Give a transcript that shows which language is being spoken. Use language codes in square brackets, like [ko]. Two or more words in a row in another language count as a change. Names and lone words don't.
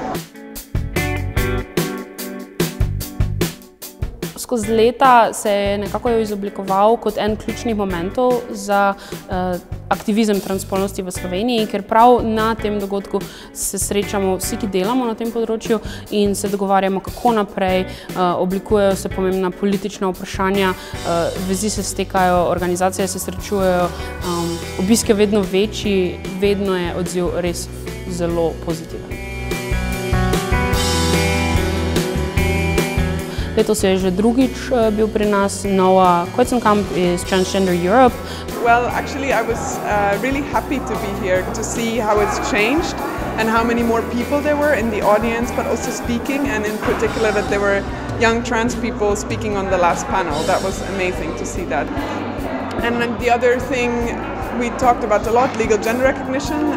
[sl] Skozi leta se je nekako izoblikoval kot en ključnih momentov za aktivizem transspolnosti v Sloveniji, ker prav na tem dogodku se srečamo vsi, ki delamo na tem področju in se dogovarjamo, kako naprej, oblikujejo se pomembna politična vprašanja, vezi se stekajo, organizacije se srečujejo, obisk je vedno večji, vedno je odziv res zelo pozitiven. Letos je že drugič bil pri nas Noah Koitzenkamp iz Transgender Europe. [en] Well, actually I was really happy to be here to see how it's changed and how many more people there were in the audience, but also speaking, and in particular that there were young trans people speaking on the last panel. That was amazing to see that. And the other thing we talked about a lot, legal gender recognition.